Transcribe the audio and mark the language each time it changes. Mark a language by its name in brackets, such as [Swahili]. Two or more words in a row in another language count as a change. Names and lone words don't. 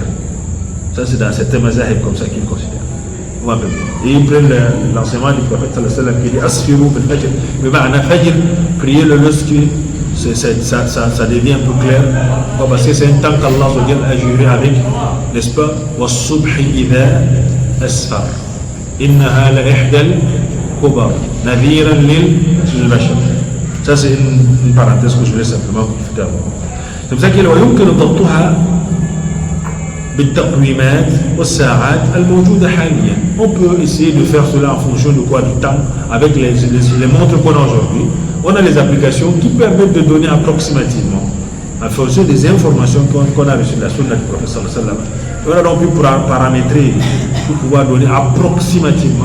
[French] Ça c'est dans certains mazahib comme ça qu'ils considèrent. Et ils prennent l'enseignement du prophète [Arabic] صلى الله عليه وسلم [French] qui dit [Arabic] أسفروا بالفجر. [French] Mais [Arabic] معنى فجر, [French] priez le lorsque ça devient un peu clair. Parce que c'est un temps qu'Allah a juré avec, n'est-ce pas? [Arabic] والصبح إذا أسفر إنها لإحدى الكبر. نذيرا للبشر. [French] Ça c'est une parenthèse que je voulais simplement profiter à vous. C'est pour ça qu'il y a [Arabic] يمكن ضبطها بالتقويمات والساعات الموجودة حاليا. [French] On peut essayer de faire cela en fonction de quoi? Du temps, avec les montres qu'on a aujourd'hui. On a les applications qui permettent de donner approximativement, en fonction des informations qu'on a reçues de la sunna du prophète [Arabic] صلى الله عليه وسلم. [French] On a donc pu paramétrer pour pouvoir donner approximativement.